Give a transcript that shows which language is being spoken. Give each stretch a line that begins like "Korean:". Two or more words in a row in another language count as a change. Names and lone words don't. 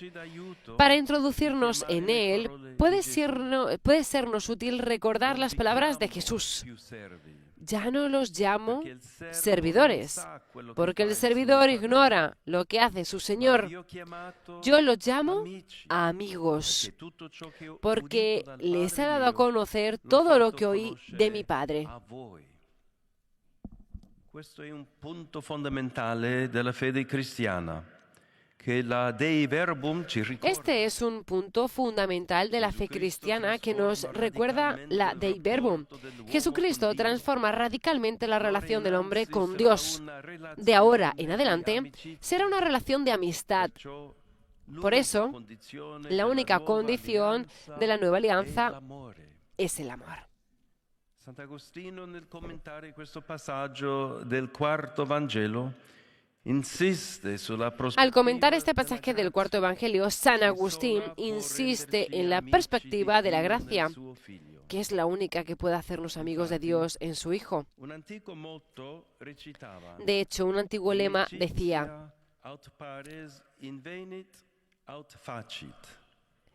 Spanish: Para introducirnos en él, puede sernos útil recordar las palabras de Jesús. Ya no los llamo servidores, porque el servidor ignora lo que hace su Señor. Yo los llamo amigos, porque les he dado a conocer todo lo que oí de mi Padre.
Italian: Questo è un punto fondamentale della fede cristiana, che la Dei Verbum ci ricorda.
Spanish: Este es un punto fundamental de la fe cristiana que nos recuerda la Dei Verbum. Jesucristo transforma radicalmente la relación del hombre con Dios. De ahora en adelante será una relación de amistad. Por eso, la única condición de la nueva alianza es el amor.
Italian: Sant'Agostino, nel commentare questo passaggio del quarto Vangelo, insiste sulla prospettiva.
Spanish: Al comentar este pasaje del cuarto Evangelio, San Agustín insiste en la perspectiva de la gracia, que es la única que puede hacernos amigos de Dios en su Hijo. De hecho, un antiguo lema decía:
Latin: aut pares invenit, aut facit.